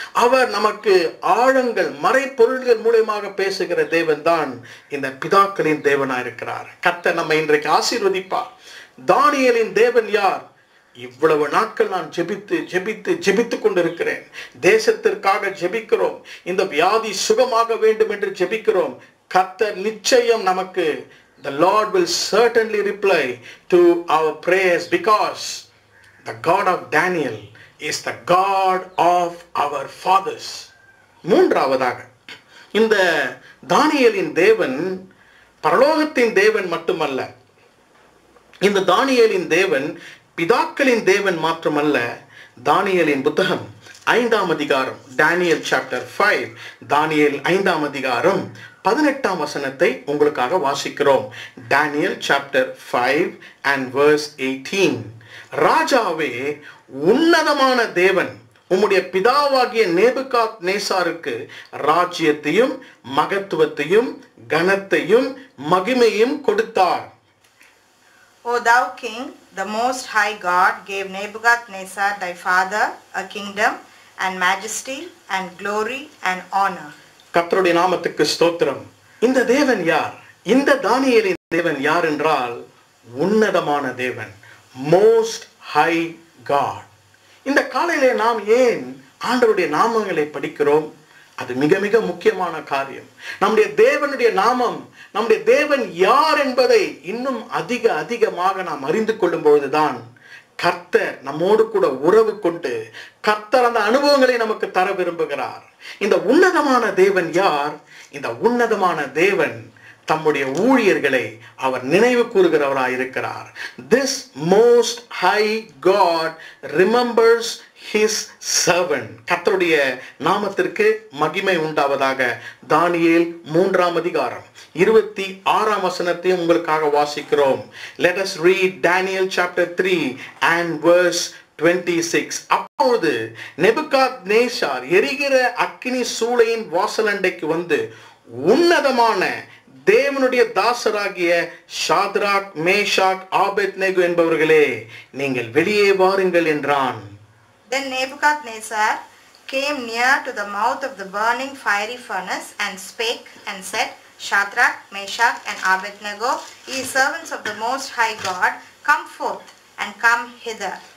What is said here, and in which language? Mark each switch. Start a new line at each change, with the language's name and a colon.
Tamil: அவர் நமக்கு ஆழங்கள் மறைபொருள்கள் மூலமாக பேசுகிற தேவன் தான் இந்த பிதாக்களின் தேவனாய் இருக்கிறார். கர்த்தர் நம்மை இன்றைக்கு ஆசீர்வதிப்பார். தானியேலின் தேவன் யார்? இவ்வளவு நாட்கள் நான் ஜெபித்து கொண்டிருக்கிறேன். தேசத்திற்காக ஜெபிக்கிறோம், இந்த வியாதி சுகமாக வேண்டும் என்று ஜெபிக்கிறோம். கர்த்தர் நிச்சயம் நமக்கு,
English: the Lord will certainly reply to our prayers because the God of Daniel is the God of our fathers.
Tamil: மூன்றாவதாக, இந்த தானியேலின் தேவன் பரலோகத்தின் தேவன் மட்டுமல்ல, இந்த தானியேலின் தேவன் பிதாக்களின் தேவன் மாத்திரமல்ல, தானியேலின் புத்தகம் 5ஆம் அதிகாரம்,
English: Daniel chapter 5,
Tamil: தானியேல் 5ஆம் அதிகாரம் 18ஆம் வசனத்தை உங்களுக்காக வாசிக்கிறோம்.
English: Daniel chapter 5 and verse 18.
Tamil: ராஜாவே, உன்னதமான தேவன் உம்முடைய பிதாவாகிய நேபுகாத் நேசாருக்கு ராஜ்யத்தையும் மகத்துவத்தையும் கனத்தையும் மகிமையும் கொடுத்தார்.
English: O thou king, the most high God gave Nebuchadnezzar thy father a kingdom and majesty and glory and honor.
Tamil: கர்த்தருடைய நாமத்துக்கு ஸ்தோத்திரம். இந்த தேவன் யார்? இந்த தானியேலின் தேவன் யார் என்றால் உன்னதமான தேவன்,
English: most high God.
Tamil: இந்த காலையிலே நாம் ஏன் ஆண்டவருடைய நாமங்களை படிக்கிறோம்? அது மிக மிக முக்கியமான காரியம். நம்முடைய தேவனுடைய நாமம், நம்முடைய தேவன் யார் என்பதை இன்னும் அதிகமாக நாம் அறிந்து கொள்ளும் பொழுதுதான் கர்த்தர் நம்மோடு கூட உறவு கொண்டு கர்த்தர் அந்த அனுபவங்களை நமக்கு தர விரும்புகிறார். இந்த உன்னதமான தேவன் யார்? இந்த உன்னதமான தேவன் தம்முடைய ஊழியர்களை அவர் நினைவு கூறுகிறவராய் இருக்கிறார்.
English: This most high God remembers his servant.
Tamil: கர்த்தருடைய நாமத்திற்கு மகிமை உண்டாவதாக. தானியேல் 3ஆம் அதிகாரம் 26ஆம் வசனத்தை உங்களுக்காக வாசிக்கிறோம்.
English: Let us read Daniel chapter 3 and verse 26.
Tamil: அப்பொழுது நேபுகாத்நேசார் எரிகிற அக்கினி சூளையின் வாசலண்டைக்கு வந்து உன்னதமான தேவனுடைய தாசராகிய ஷாத்ராக், மேஷாக், ஆபேத்நேகோ என்பவர்களே, நீங்கள் வெளியே வாருங்கள் என்றான்.
English: Then Nebuchadnezzar came near to the mouth of the burning fiery furnace and spake and said, Shadrach, Meshach and Abednego, ye servants of the most high God, come forth and come hither.